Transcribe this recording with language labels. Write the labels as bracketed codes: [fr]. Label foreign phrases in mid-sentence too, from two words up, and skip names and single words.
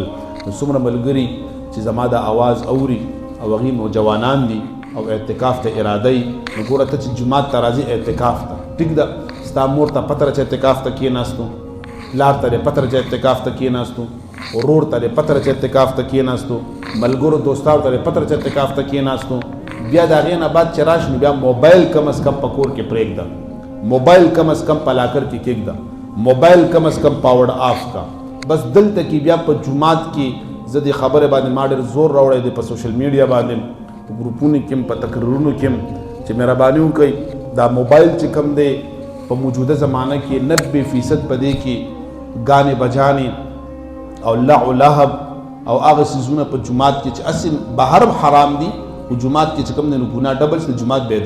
[ps] نو څومره ملګري چې زما د आवाज اوري او هغې نوجوانان دي او اعتکاف ته اراده یې، نو ګوره ته چې جومات ته راځي اعتکاف ته، ټیک ده، ستا مور ته پته ده چې اعتکاف ته کېناستو، پلار ته دې پته ده چې اعتکاف ته کېناستو، ورور ته دې پته ده چې اعتکاف ته کېناستو، ملګرو دوستانو ته دې پته ده چې اعتکاف ته کېناستو. بیا د هغې نه بعد چې راشي نو بیا موبایل [ur] کم از کم [ps] په کور کې پرېږده، موبایل [ur] کم از کم [ps] په لاکر کې کېږده، موبایل [ur] کم از کم [en] power off [ps] کا. بس دلته کې بیا په جومات کې زه دې خبرې باندې ما ډېر زور راوړی دی، په [en] social media [ps] باندې، په ګروپونو کې هم، په تقریرونو کې هم، چې مهرباني وکړئ دا موبایل چې کوم دی په موجوده زمانه کې 90% په دې کې ګانې بجانې او لعب او هغه سيزونه په جماعت کې چې اصل بهر حرام دي او جماعت کې چې کوم نه ګناه ډبل شي جماعت به